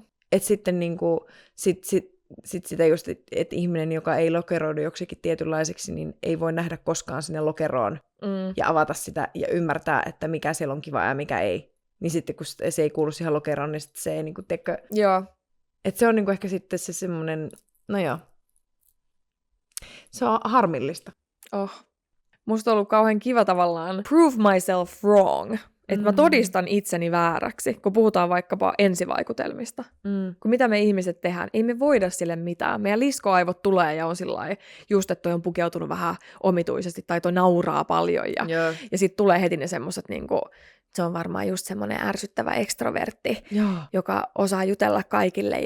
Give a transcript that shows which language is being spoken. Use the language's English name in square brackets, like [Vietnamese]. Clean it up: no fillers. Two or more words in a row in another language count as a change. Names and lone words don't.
[Finnish] Että sitten niinku, sit sitä just, että ihminen, joka ei lokeroidu joksikin tietynlaiseksi, niin ei voi nähdä koskaan sinne lokeroon ja avata sitä ja ymmärtää, että mikä siellä on kiva ja mikä ei. Niin sitten kun se ei kuulu siihen lokeroon, niin sitten se ei niinku tekö. Joo. Että se on niinku ehkä sitten se semmoinen, no joo. Se on harmillista. Musta on ollut kauhean kiva tavallaan [English] prove myself wrong. [Finnish] Että mä todistan itseni vääräksi, kun puhutaan vaikkapa ensivaikutelmista. Kun mitä me ihmiset tehdään, ei me voida sille mitään. Meidän liskoaivot tulee ja on sillai, just että toi on pukeutunut vähän omituisesti tai toi nauraa paljon. Ja sitten tulee heti ne semmoset niinku, se on varmaan just semmoinen ärsyttävä ekstrovertti, joka osaa jutella kaikille.